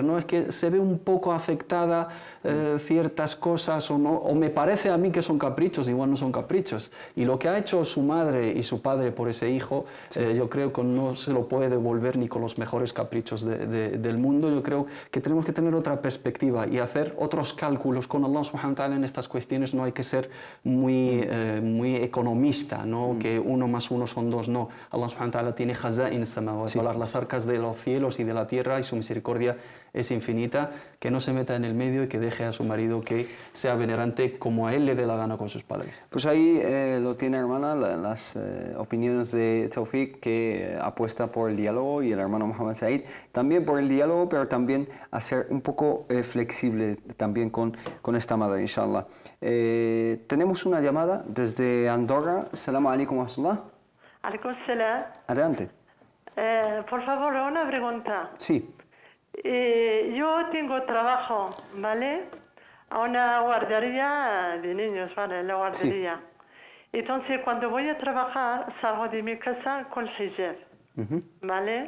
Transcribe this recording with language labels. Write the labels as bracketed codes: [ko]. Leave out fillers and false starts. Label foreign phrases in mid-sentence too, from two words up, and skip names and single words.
[es] No, es que se ve un poco afectada ciertas cosas, o me parece a mí que son caprichos, igual no son caprichos. Y lo que ha hecho su madre y su padre por ese hijo, yo creo que no se lo puede devolver ni con los mejores caprichos del mundo. Yo creo que tenemos que tener otra perspectiva y hacer otros cálculos con [ar] الله سبحانه وتعالى [es] en estas cuestiones. No hay que ser muy economista precisa, ¿no? Que 1 más 1 son 2, no. [ar] الله سبحانه وتعالى tiene خزائن السماوات, [es] las arcas de los cielos y de la tierra, y su misericordia es infinita, que no se meta en el medio y que deje a su marido que sea venerante como a él le dé la gana con sus padres. Pues ahí lo tiene, hermana, las opiniones de Tawfiq, que apuesta por el diálogo, y el hermano Mohamed Said también por el diálogo, pero también a ser un poco flexible también con esta madre, inshallah. Tenemos una llamada desde Andorra. [ar] السلام عليكم ورحمة الله. عليكم السلام. [es] Adelante. Por favor, una pregunta. Sí. Yo tengo trabajo, ¿vale? A una guardería de niños, ¿vale? La guardería. Sí. Entonces, cuando voy a trabajar, salgo de mi casa con hijab, ¿vale?